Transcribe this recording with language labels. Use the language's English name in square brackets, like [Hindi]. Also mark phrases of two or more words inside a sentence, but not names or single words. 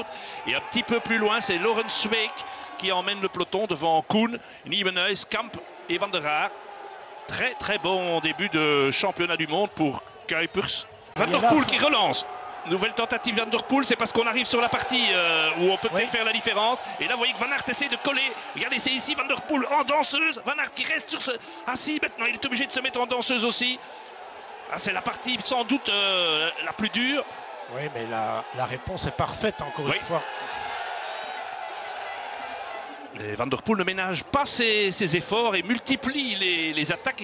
[French] Et un petit peu plus loin, c'est Laurens Sweeck qui emmène le peloton devant Koen, Nieuwenhuis, Kamp et Van der Aert. Très bon début de championnat du monde pour Kuipers. Van der Poel qui relance. Nouvelle tentative Van der Poel, c'est parce qu'on arrive sur la partie où on peut peut-être faire la différence. Et là, vous voyez que Van Aert essaie de coller. Regardez, c'est ici Van der Poel en danseuse. Van Aert qui reste sur assis maintenant. Il est obligé de se mettre en danseuse aussi. Ah, c'est la partie sans doute la plus dure. Oui, mais la réponse est parfaite encore une fois. Et Van der Poel ne ménage pas ses efforts et multiplie les attaques.